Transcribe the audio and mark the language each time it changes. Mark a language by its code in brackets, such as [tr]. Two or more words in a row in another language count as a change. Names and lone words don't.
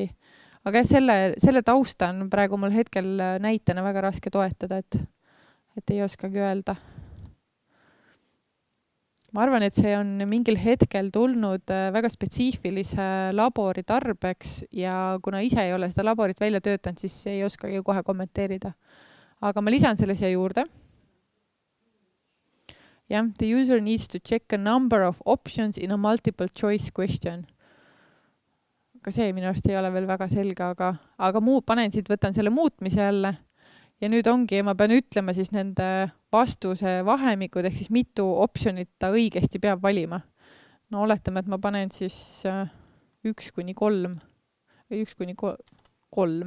[et] Aga selle tausta on praegu mul hetkel näitena väga raske toetada, et ei oskagi öelda. Ma arvan, et see on mingil hetkel tulnud väga spetsiifilise labori tarbeks ja kuna ise ei ole seda laborit välja töötanud, siis ei oskagi kohe kommenteerida. Aga ma lisan selle siia juurde. [en] Yeah, the user needs to check a number of options in a multiple choice question. [et] Aga see minu arust ei ole veel väga selge, aga panen siit, võtan selle muutmise jälle. Ja nüüd ongi, ma pean ütlema siis nende vastuse vahemikud, ehk siis mitu optionit ta õigesti peab valima. No oletame, et ma panen siis 1-3 või 1-3.